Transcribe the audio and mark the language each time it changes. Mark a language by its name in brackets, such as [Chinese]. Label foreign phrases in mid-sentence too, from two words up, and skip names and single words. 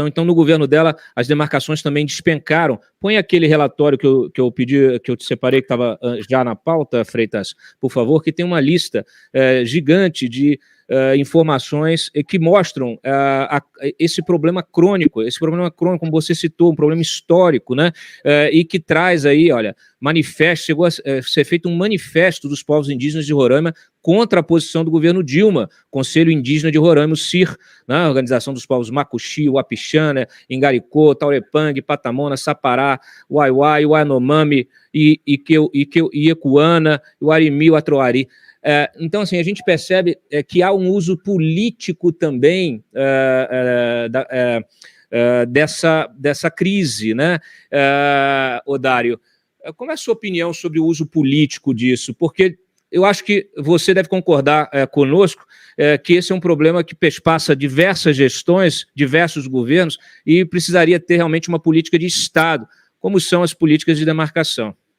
[Portuguese] Então, no governo dela, as demarcações também despencaram. Põe aquele relatório que eu pedi, que eu te separei, que estava já na pauta, Freitas, por favor, que tem uma lista gigante de informações que mostram esse problema crônico, como você citou, um problema histórico, né? E que traz aí, olha, chegou a ser feito um manifesto dos povos indígenas de Roraima contra a posição do governo Dilma, Conselho Indígena de Roraima, o CIR, né? Organização dos povos Macuxi, Wapixana, Ingaricô, Taurepang, Patamona, Sapará, Uaiuai, Yanomami, Iekuana, Uarimi, Atroari. Então, assim, a gente percebe que há um uso político também dessa crise, né, Odário? Como é a sua opinião sobre o uso político disso? Porque eu acho que você deve concordar conosco que esse é um problema que perpassa diversas gestões, diversos governos, e precisaria ter realmente uma política de Estado, como são as políticas de demarcação.